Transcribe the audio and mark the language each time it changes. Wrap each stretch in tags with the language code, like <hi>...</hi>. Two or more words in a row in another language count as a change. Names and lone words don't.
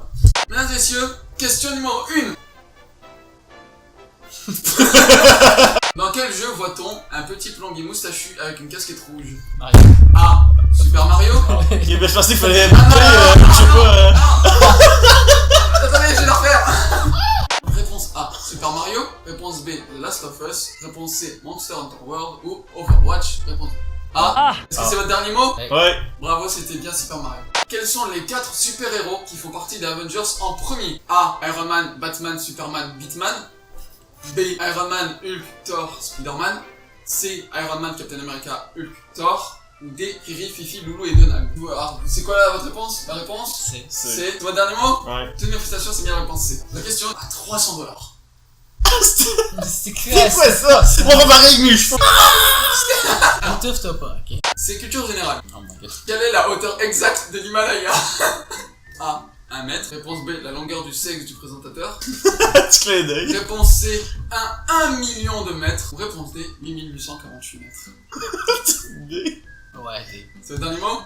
<fr>Mesdames et messieurs, question numéro 1. Dans quel jeu voit-on un petit plombier moustachu avec une casquette rouge? Mario. A. Super Mario. Ok, ben je pensais qu'il fallait... je sais pas... Attendez, je vais la refaire. Réponse A. Super Mario. Réponse B. The Last of Us. Réponse C. Monster Hunter World ou Overwatch. Réponse A. Est-ce que c'est votre dernier mot? Ouais. Bravo, c'était bien Super Mario. Quels sont les 4 super-héros qui font partie des Avengers en premier? A. Iron Man, Batman, Superman, Beatman. B. Iron Man, Hulk, Thor, Spider-Man. C. Iron Man, Captain America, Hulk, Thor. Ou D. Riri, Fifi, Loulou et Donald. Alors, c'est quoi votre réponse? La réponse? C. C'est votre dernier mot? Ouais. Toutes mes félicitations, c'est bien la réponse C. La question à $300. C'est C'est quoi ça? On va barrer avec mes cheveux. Étouffe-toi pas, ok? C'est culture générale.</fr> <en>Oh my god.</en> <fr>Quelle est la hauteur exacte de l'Himalaya? A. 1 mètre. Réponse B. La longueur du sexe du présentateur. Petit clin d'œil. Réponse C. 1 million de mètres. Ou réponse D. 8848 mètres. Ouais, t'es... C'est le dernier mot?</fr>